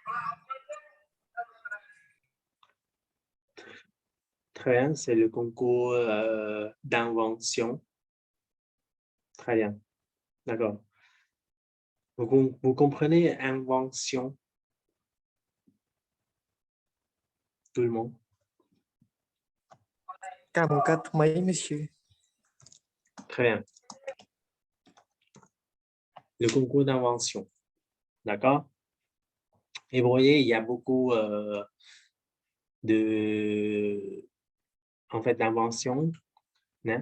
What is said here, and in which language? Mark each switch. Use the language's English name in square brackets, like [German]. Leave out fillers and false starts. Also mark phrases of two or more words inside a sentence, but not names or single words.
[French] Très bien, c'est le concours d'invention. Très bien, d'accord. Vous comprenez invention, tout le monde? [Vietnamese] Cả một cách mấy, [French] monsieur. Très bien. Le concours d'invention, d'accord? Et vous voyez, il y a beaucoup en fait, d'inventions, hein?